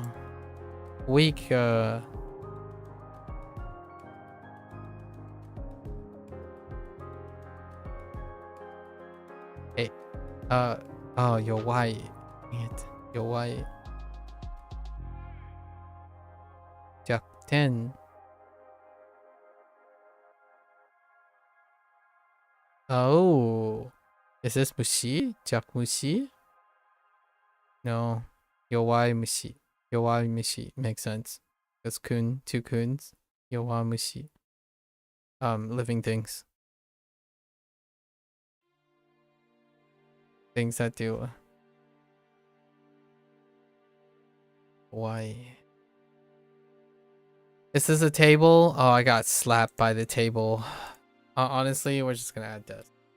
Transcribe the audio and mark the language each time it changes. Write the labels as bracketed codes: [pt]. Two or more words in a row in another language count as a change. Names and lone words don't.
[en] Weak, hey, oh, you're white. Dang it. You're white. Jack 10. Oh. Is this mushi? Jack mushi? No. [ja] Yowai mushi. Yowai mushi. [en] Makes sense. That's kun. 2 kuns. [ja] Yowai mushi. [en] Living things. Things that do. Why? This is a table. Oh, I got slapped by the table. Honestly, we're just gonna add death.